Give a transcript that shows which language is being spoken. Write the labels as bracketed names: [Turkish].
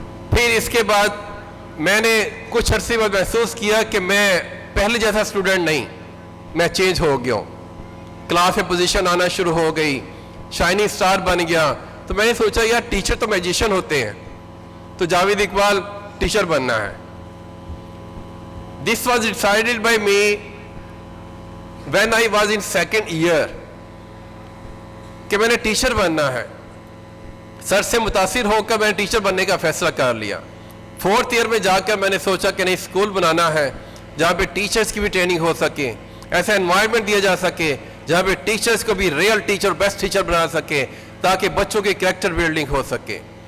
[Urdu] پھر اس کے بعد میں نے کچھ عرصے بعد محسوس کیا کہ میں پہلے جیسا اسٹوڈنٹ نہیں, میں چینج ہو گیا ہوں. کلاس میں پوزیشن آنا شروع ہو گئی, شائننگ سٹار بن گیا. تو میں نے سوچا یار ٹیچر تو میجیشین ہوتے ہیں, تو جاوید اقبال ٹیچر بننا ہے. [English] This was decided by me when I was in 2nd year [Urdu] کہ میں نے ٹیچر بننا ہے. سر سے متاثر ہو کر میں نے ٹیچر بننے کا فیصلہ کر لیا. 4th ایئر میں جا کر میں نے سوچا کہ نہیں, اسکول بنانا ہے جہاں پہ ٹیچرز کی بھی ٹریننگ ہو سکے, ایسا انوائرمنٹ دیا جا سکے جہاں پہ ٹیچرز کو بھی ریئل ٹیچر, بیسٹ ٹیچر بنا سکے, تاکہ بچوں کی کریکٹر بلڈنگ ہو سکے.